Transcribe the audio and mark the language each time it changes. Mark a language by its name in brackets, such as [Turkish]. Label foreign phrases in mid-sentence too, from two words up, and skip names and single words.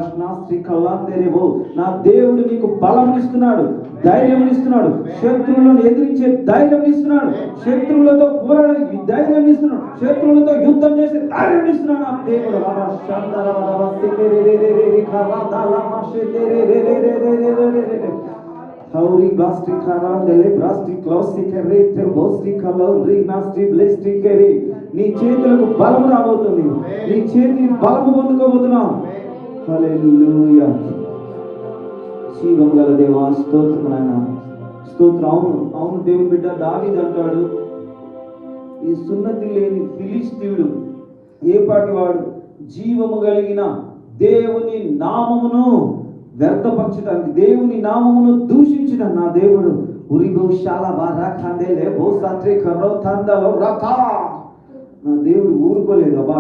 [Telugu] నా దేవుడు నీకు బలం ఇస్తున్నాడు, ధైర్యం ఇస్తున్నాడు, శత్రువులను ఎదిరించే ధైర్యం ఇస్తున్నాడు, శత్రువులతో పోరాడే ధైర్యం ఇస్తున్నాడు, శత్రువులతో యుద్ధం చేసే ధైర్యం ఇస్తున్నాడు నా దేవుడు. Hauri basti karandele basti klosti kerete bosti kalori nasti blesti kere. నీ చేతులకు బలము రాబోతుంది, నీ చేతి బలము పొందుకోబోతున్నావు. హల్లెలూయా. జీవం గల దేవా స్తోత్రం నాయన, స్తోత్రం. అవును దేవుని బిడ్డ దావీదు అంటాడు, ఈ సున్నతి లేని ఫిలిష్తీయుడు ఏ పాటి వాడు జీవము కలిగిన దేవుని నామమును వ్యర్థపరచడానికి, దేవుని నామమును దూషించిన నా దేవుడు నా దేవుడు ఊరుకోలేదు.